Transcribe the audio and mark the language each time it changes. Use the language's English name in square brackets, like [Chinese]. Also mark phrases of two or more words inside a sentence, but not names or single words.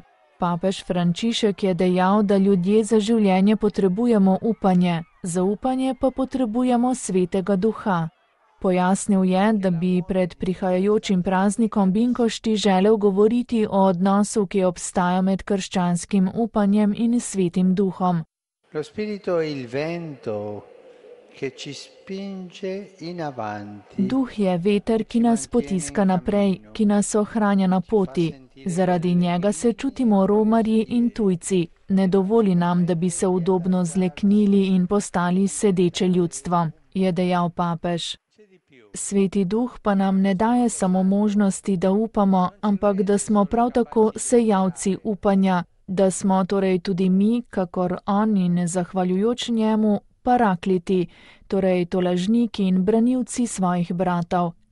[Slovenian] Papež Frančišek je dejal, da ljudje za življenje potrebujemo upanje, za upanje pa potrebujemo Svetega Duha. Pojasnil je, da bi pred prihajajočim praznikom Binkošti želel govoriti o odnosu, ki obstaja med krščanskim upanjem in Svetim Duhom. [Italian] Lo spirito è il vento che ci spinge in avanti. [Slovenian] Duh je veter, ki nas potiska naprej, ki nas ohranja na poti. Zaradi njega se čutimo romarji in tujci. Ne dovoli nam, da bi se udobno zleknili in postali sedeče ljudstvo, je dejal papež. Sveti Duh pa nam ne daje samo možnosti, da upamo, ampak da smo prav tako sejalci upanja, da smo torej tudi mi, kakor on in zahvaljujoč njemu, parakliti, torej tolažniki in branilci svojih bratov.